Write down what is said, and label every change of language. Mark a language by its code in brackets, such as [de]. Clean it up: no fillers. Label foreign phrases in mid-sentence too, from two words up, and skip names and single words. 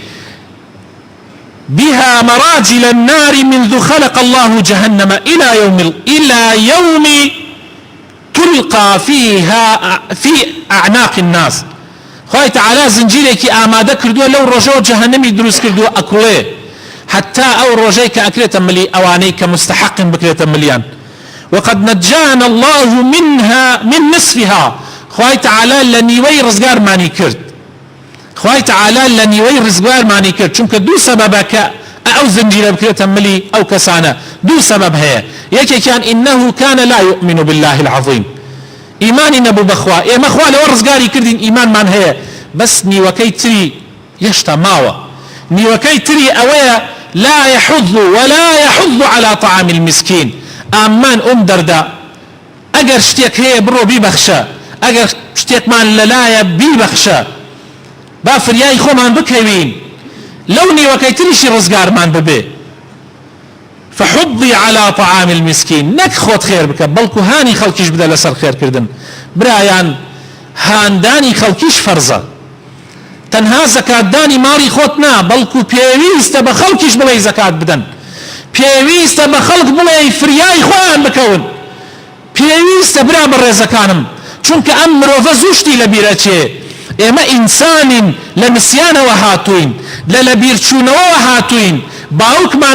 [ar] بها مراجل النار منذ خلق الله جهنم إلى يوم تلقى فيها في أعناق الناس [ckb] خوای تعالی زنجیرێکی ئامادە کردووە لەو ڕۆژەوە جەهەنەمی دروست کردووە ئەکوڵێ حتى أو ڕۆژەی کە ئەکرێتە ملی ئەوانەی کە مستحقن بکرێتە ملیان [ar] وقد نجانا الله منها من نصفها [ckb] خوای تعالی لە نیوەی ڕزگارمانی کرد خوای تعالی لە نیوەی ڕزگارمانی کرد چونکە دوو سەبەبە کە ئەو زنجیرە بکرێتە ملی ئەو کەسانە دوو سەبەب هەیە یەکێکیان [ar] إنه كان لا يؤمن بالله العظيم [ckb] ئیمانی نەبوو بەخوا ئێمە خوا لەوە ڕزگاری کردین ئیمانمان هەیە بەس نیوەکەی تری هێشتا ماوە نیوەکەی تری ئەوەیە [ar] لا يحض ولا يحض على طعام المسكين [ckb] ئامان دەردا ئەگەر شتێک هەیە بڕۆ بیبەخشە ئەگەر شتێکمان لەلایە بیبەخشە با فریای خۆمان بکەوین لەو نیوەکەی تریشی ڕزگارمان ببێ [ar] فحضي على طعام المسكين [ckb] نەک خۆت خێر بکە بەڵکو هانی خەڵکیش بدە لەسەر خێرکردن برایان هاندانی خەڵکیش فەرزە تەنها زەکاتدانی ماڵی خۆت نا بەڵکو پێویستە بە خەڵکیش بڵێ زەکات بدەن پێویستە بە خەڵک بڵێ فریای خۆیان بکەون پێویستە برا بەڕێزەکانم چونکە ئەم مرۆڤە زوشتی لەبیرەچێ ئێمە ئینسانین لە نسیانەوە هاتوین لە لەبیرچوونەوە هاتوین باوکمان